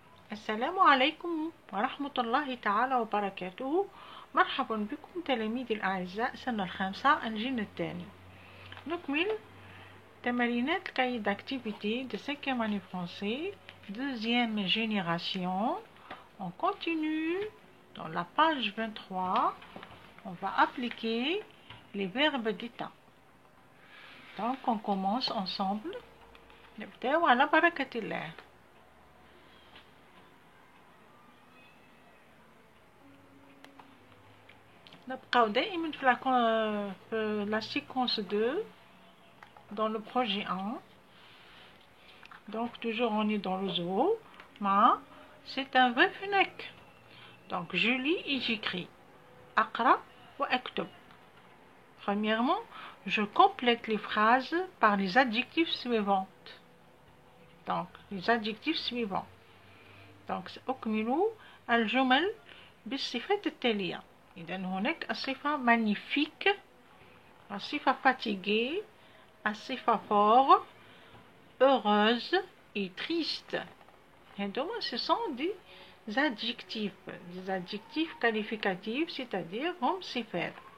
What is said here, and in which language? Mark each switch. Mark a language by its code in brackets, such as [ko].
[ar] السلام عليكم ورحمة الله تعالى وبركاته. مرحبا بكم تلاميذي الأعزاء سنة الخامسة الجيل الثاني. نكمل تمارينات [fr] cahier d'activité de 5e année français, deuxième génération. On continue dans la page 23. On va appliquer les verbes d'état. Donc on commence ensemble. [ar] نبداو على بركة الله. نبقاو دائما في [fr] la séquence 2 dans le projet 1. Donc toujours on est dans le zoo. Ma, c'est un verbe هناك. Donc je lis et j'écris. [ar] أقرأ وأكتب. [fr] Premièrement, je complète les phrases par les adjectifs suivants. Donc les adjectifs suivants. [ar] Donc أكمل الجمل بالصفات التالية. إذا هناك الصفة magnifique, الصفة fatiguée, الصفة fort, heureuse et triste. هذوما [fr] ce sont des adjectifs qualificatifs, c'est-à-dire [ar] هم صفات.